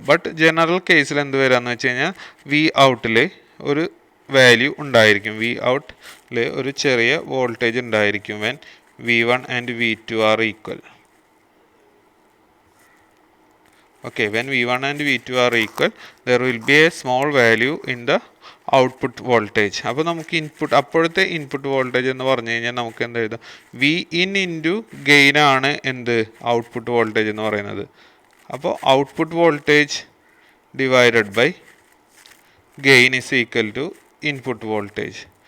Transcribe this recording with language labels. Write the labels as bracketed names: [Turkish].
[Malayalam] But general കേസിൽ എന്ത് വരാമെന്ന് വെച്ച് കഴിഞ്ഞാൽ, വി ഔട്ടിൽ ഒരു വാല്യൂ ഉണ്ടായിരിക്കും, വി ഔട്ടിൽ ഒരു ചെറിയ വോൾട്ടേജ് ഉണ്ടായിരിക്കും [English] When V1 and V2 are equal. Okay, when V1 and V2 are equal, there will be a small value in the output voltage. [Malayalam] അപ്പോൾ നമുക്ക് അപ്പോഴത്തെ ഇൻപുട്ട് വോൾട്ടേജ് എന്ന് പറഞ്ഞു കഴിഞ്ഞാൽ നമുക്ക് എന്ത് എഴുതാം, വി ഇൻ ഇൻറ്റു ഗെയിൻ ആണ് എന്ത് ഔട്ട്പുട്ട് വോൾട്ടേജ് എന്ന് പറയുന്നത്. [English] അപ്പോൾ output voltage divided by gain is equal to input voltage.